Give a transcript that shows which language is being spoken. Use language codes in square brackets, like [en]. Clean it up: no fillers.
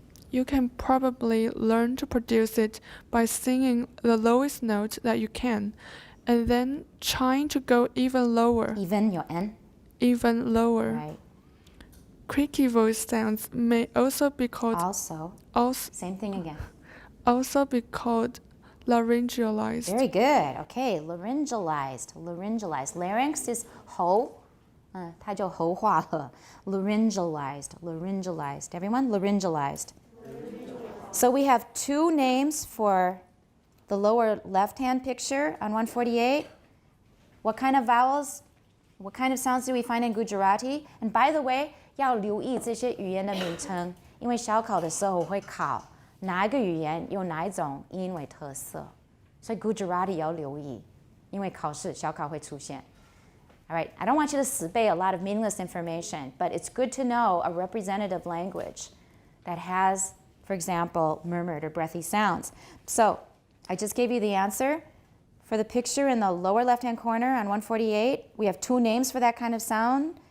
[en] You can probably learn to produce it by singing the lowest note that you can, and then trying to go even lower. Even your N? Even lower. Right. Creaky voice sounds may also be called. Also. Same thing again. Also be called laryngealized. Very good. Okay, laryngalized. [zh] Larynx is 喉，它就喉化了。 [en] Laryngalized. Everyone, laryngalized. So we have 2 names for the lower left-hand picture on 148. What kind of vowels, what kind of sounds do we find in Gujarati? [zh] And by the way, 要留意这些语言的名称，因为小考的时候会考哪一个语言有哪一种音为特色，所以 Gujarati 要留意。因为考试小考会出现。 [en] All right, I don't want you to 死背 a lot of meaningless information, but it's good to know a representative language that has, for example, murmured or breathy sounds. So I just gave you the answer. For the picture in the lower left-hand corner on 148, we have two names for that kind of sound.